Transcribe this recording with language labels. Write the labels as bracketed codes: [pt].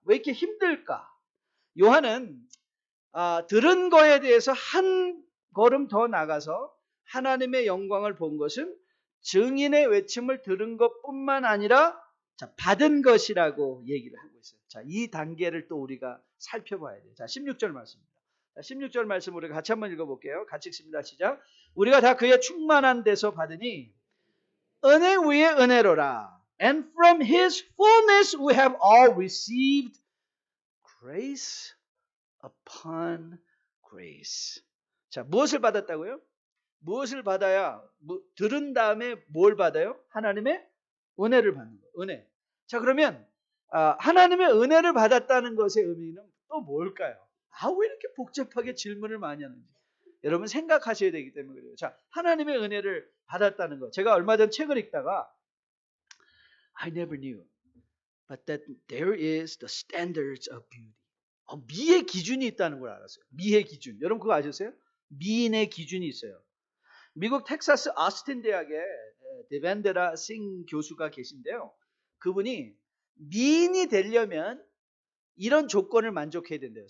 [ko] 왜 이렇게 힘들까? 요한은 들은 거에 대해서 한 걸음 더 나가서 하나님의 영광을 본 것은 증인의 외침을 들은 것뿐만 아니라 받은 것이라고 얘기를 하고 있어요. 자, 이 단계를 또 우리가 살펴봐야 돼요. 자, 16절 말씀입니다. 자, 16절 말씀 우리가 같이 한번 읽어볼게요. 같이 읽습니다. 시작. 우리가 다 그의 충만한 데서 받으니 은혜 위에 은혜로라. [en] And from his fullness we have all received grace upon grace. [ko] 자, 무엇을 받았다고요? 무엇을 받아야, 들은 다음에 뭘 받아요? 하나님의 은혜를 받는 거예요. 은혜. 자, 그러면 하나님의 은혜를 받았다는 것의 의미는 또 뭘까요? 왜 이렇게 복잡하게 질문을 많이 하는지 여러분 생각하셔야 되기 때문에 그래요. 자, 하나님의 은혜를 받았다는 것. 제가 얼마 전 책을 읽다가 [en] I never knew but that there is the standards of beauty. [ko] 미의 기준이 있다는 걸 알았어요. 미의 기준. 여러분 그거 아셨어요? 미인의 기준이 있어요. 미국 텍사스 아스틴 대학에 데반데라 싱 교수가 계신데요. 그분이 미인이 되려면 이런 조건을 만족해야 된대요.